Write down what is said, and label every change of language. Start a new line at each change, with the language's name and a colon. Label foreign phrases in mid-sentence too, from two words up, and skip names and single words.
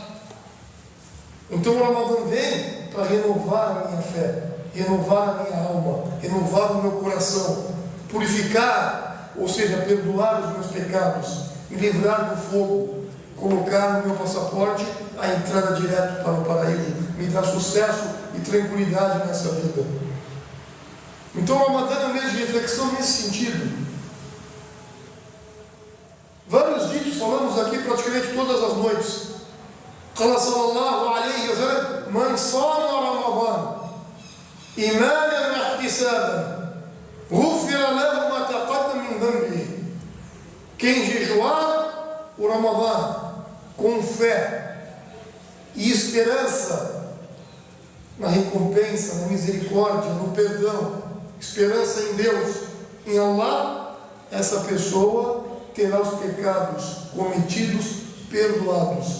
Portuguese: Então o Ramadã vem para renovar a minha fé, renovar a minha alma, renovar o meu coração, purificar, ou seja, perdoar os meus pecados, me livrar do fogo, colocar no meu passaporte a entrada direto para o paraíso, me dar sucesso e tranquilidade nessa vida. Então o Ramadã é um mês de reflexão nesse sentido. Vários ditos falamos aqui praticamente todas as noites.
Arabic: قال صلى الله عليه وسلم، من صام رمضان, إيمانا واحتسابا غفر له ما تقدم من ذنبه.
Portuguese: Quem jejuar o Ramadã com fé e esperança na recompensa, na misericórdia, no perdão, esperança em Deus, em Allah, essa pessoa terá os pecados cometidos perdoados.